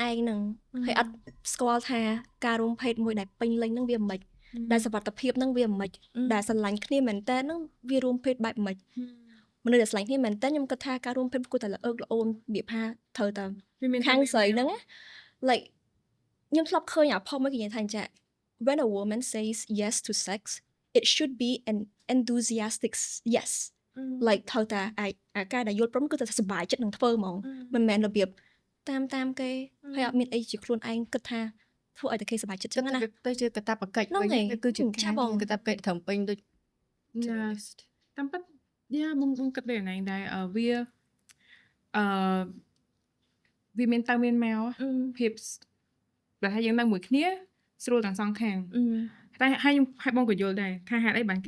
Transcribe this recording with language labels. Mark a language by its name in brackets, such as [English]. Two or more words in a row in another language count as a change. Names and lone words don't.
[Khmer] ឯងនឹងហើយអត់ស្គាល់ថាការរួមភេទមួយដែលពេញលេញនឹងវាមិនដែលសុវត្ថិភាពនឹងវាមិនដែលស្រឡាញ់គ្នាមែន តើនឹងវារួមភេទបែបមិនមនុស្សដែលស្រឡាញ់គ្នាមែនតើខ្ញុំគិតថាការរួមភេទគួរតែល្អើកល្អូនវាថាត្រូវតែខាងស្រីហ្នឹង like ខ្ញុំធ្លាប់ឃើញអាផុសមួយគេនិយាយថាចា [English] when a woman says yes to sex it should be an enthusiastic yes [Khmer] like ត្រូវតែអាការដែលយល់ព្រមគឺតែសប្បាយចិត្តនឹងធ្វើហ្មងមិនមែនរបៀបតាមគេហើយអត់មានអីជាខ្លួនឯងគិតថាធ្វើឲ្យតែគេសប្បាយចិត្តចឹងណា ទៅជាកតាបកិច្ចវិញគឺជាការកតាបកិច្ចត្រឹមពេញដូច តាមពិតបងគិតដូចហ្នឹងដែរវាមានទៅមានមកភាពបើថាយើងនៅមួយគ្នាស្រួលទាំងសងខាងតែហើយបងក៏យល់ដែរថាហេតុអីបានគេ